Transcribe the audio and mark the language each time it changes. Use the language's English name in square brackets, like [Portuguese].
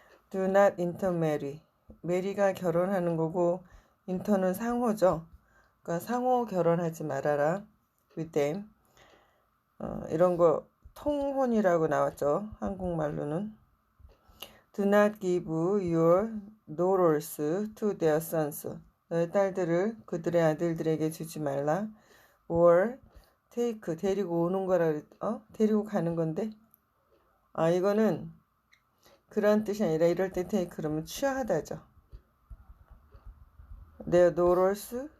[English] do not intermarry, [Korean] 메리가 결혼하는 거고 인터는 상호죠. 그러니까 상호 결혼하지 말아라. [English] with them. [Korean] 이런 거 통혼이라고 나왔죠. 한국말로는. [English] do not give your daughters to their sons, [Korean] 너의 딸들을 그들의 아들들에게 주지 말라. [English] or take, [Korean] 데리고 오는 거라 데리고 가는 건데, 이거는 그런 뜻이 아니라 이럴 때 take 그러면 취하다죠. [English] their daughters